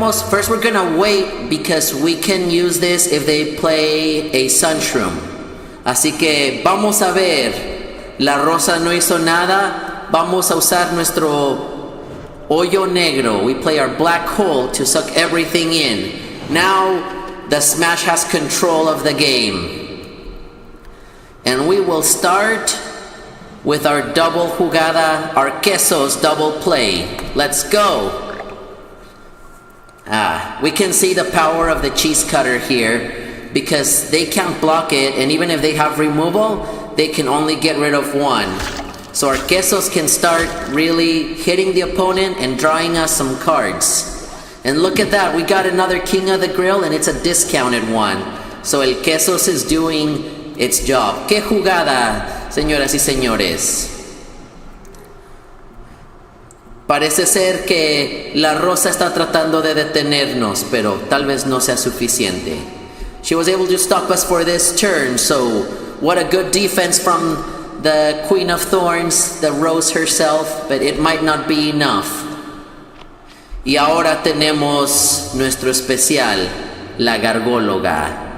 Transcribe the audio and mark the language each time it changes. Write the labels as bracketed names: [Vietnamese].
[English] First we're gonna wait because we can use this if they play a sunshroom. [Spanish] Así que vamos a ver. La rosa no hizo nada. Vamos a usar nuestro hoyo negro. [English] We play our black hole to suck everything in. Now the Smash has control of the game. And we will start with our double jugada, our quesos double play. Let's go. We can see the power of the cheese cutter here because they can't block it, and even if they have removal, they can only get rid of one. So our quesos can start really hitting the opponent and drawing us some cards. And look at that, we got another King of the Grill, and it's a discounted one. So el quesos is doing its job. [Spanish] ¡Qué jugada, señoras y señores! Parece ser que la rosa está tratando de detenernos, pero tal vez no sea suficiente. [English] She was able to stop us for this turn, so what a good defense from the Queen of Thorns, the Rose herself, but it might not be enough. [Spanish] Y ahora tenemos nuestro especial, la Gargóloga.